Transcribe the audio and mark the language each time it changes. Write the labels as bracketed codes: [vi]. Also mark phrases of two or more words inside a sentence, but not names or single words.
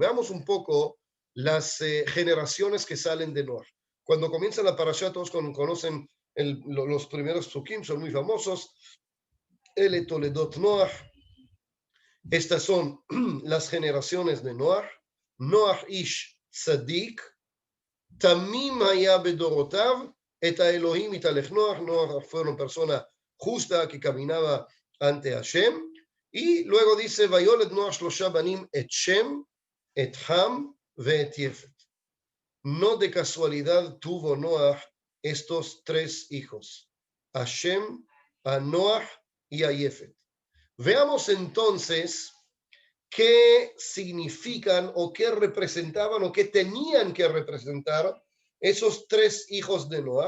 [es] Veamos un poco las generaciones que salen de Noah. Cuando comienza la parasha, todos conocen los primeros psukim, son muy famosos. [he] אלה תולדות נח. [es] Estas son las generaciones de Noah. [he] נח איש צדיק תמים היה בדרתיו את האלהים התהלך נח. [es] Noah fue una persona justa que caminaba ante Hashem. Y luego dice, [he] ויולד נח שלשה בנים את שם את חם ואת יפת. [es] No de casualidad tuvo Noah estos tres hijos, a Shem, a Noah y a Yefet. Veamos entonces qué significan o qué representaban o qué tenían que representar esos tres hijos de Noah.